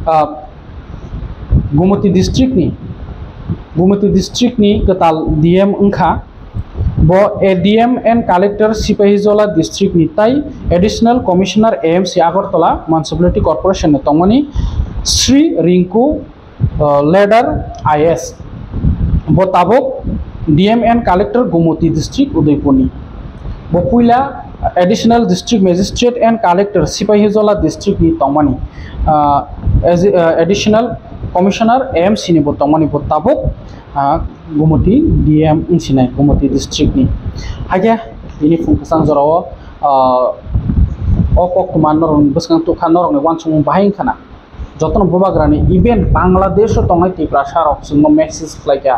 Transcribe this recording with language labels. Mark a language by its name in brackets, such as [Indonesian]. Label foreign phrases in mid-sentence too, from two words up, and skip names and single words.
[Kok Borok] Gumoti district ni ketal DM ungkha bo [English] ADM and collector [Kok Borok] Sipahijola district ni tai [English] additional commissioner [Kok Borok] AMC [English] Agartala municipality corporation [Kok Borok] tongmani Sri Rinku Ladder IS bo tabok [English] DM and collector [Kok Borok] Gumoti district Udaipur ni bo puila [English] additional district magistrate and collector [Kok Borok] Sipahijola district ni tongmani [English] as additional commissioner [Kok Borok] AMC ni bo tongmani bo tabok Gumoti DM insinai Gumoti district ni hage ini fungkasang jorao okok manor buskang tukhan norong wansung bahing khana jotono bobagrani even Bangladesh tongai tipra sarok sungmo message khlaika